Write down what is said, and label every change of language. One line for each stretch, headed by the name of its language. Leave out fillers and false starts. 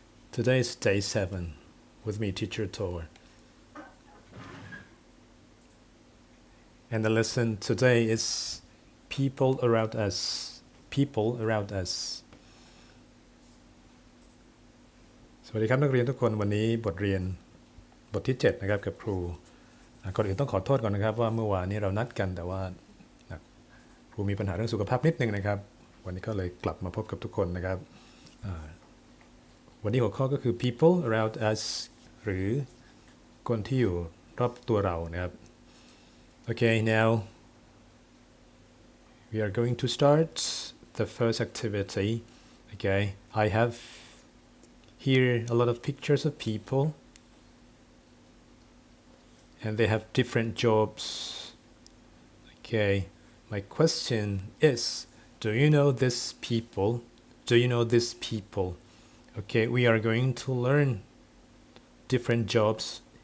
English: Today is day 7 with me, teacher Krutor. And the lesson today is people around us. People around us.
Thai: สวัสดีครับนักเรียนทุกคนวันนี้บทเรียนบทที่7นะครับกับครูก่อนอื่นต้องขอโทษก่อนนะครับว่าเมื่อวานนี้เรานัดกันแต่ว่าครูมีปัญหาเรื่องสุขภาพนิดนึงนะครับวันนี้ก็เลยกลับมาพบกับทุกคนนะครับวันนี้หัวข้อก็คือ
English: people around us
Thai: หรือคนที่อยู่รอบตัวเรานะครับ
English: Okay, now we are going to start the first activity. Okay, I have here a lot of pictures of people and they have different jobs. Okay, my question is, do you know these people? Do you know these people? Okay, we are going to learn different jobs.